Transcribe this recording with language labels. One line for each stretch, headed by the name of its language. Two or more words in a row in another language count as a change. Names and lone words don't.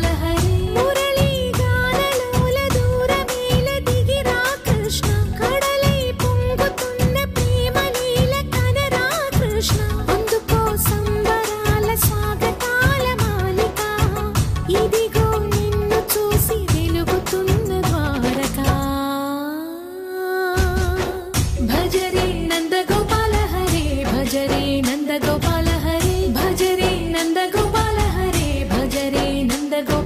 Telugu: హరే మురళీ గానలోల దూరమేల దిగిరా కృష్ణ కడలై పొంగుతున్న ప్రేమ లీల కనరా కృష్ణ అందుకో సంబరాల స్వాగతాల మాలిక ఇదిగో నిన్ను చూసి వెలుగుతున్న ద్వారకా
Sanskrit: భజరే నంద గోపాల హరే భజరే నంద గోపాల हरे भजरे नंद गोपाल हरे भजरे नंद